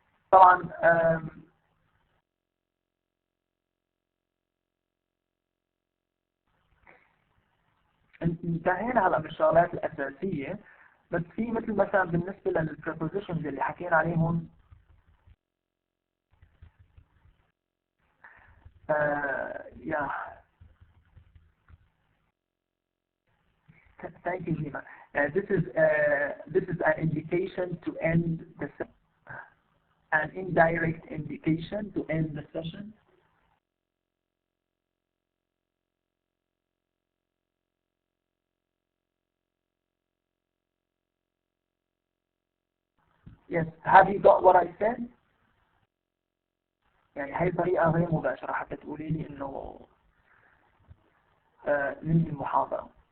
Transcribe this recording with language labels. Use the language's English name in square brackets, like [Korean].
[Arabic] طبعا انتهينا هلا من الشغلات الأساسية، بس في مثل مثلا بالنسبة للprepositions اللي حكينا عليهم yeah. [English] Thank you, Gina. This is an indication to end the session, an indirect indication to end the session. Yes, have you got what I said? [Arabic] يعني هي طريقة غير مباشرة حتى تقولي لي إنه ننهي المحاضرة.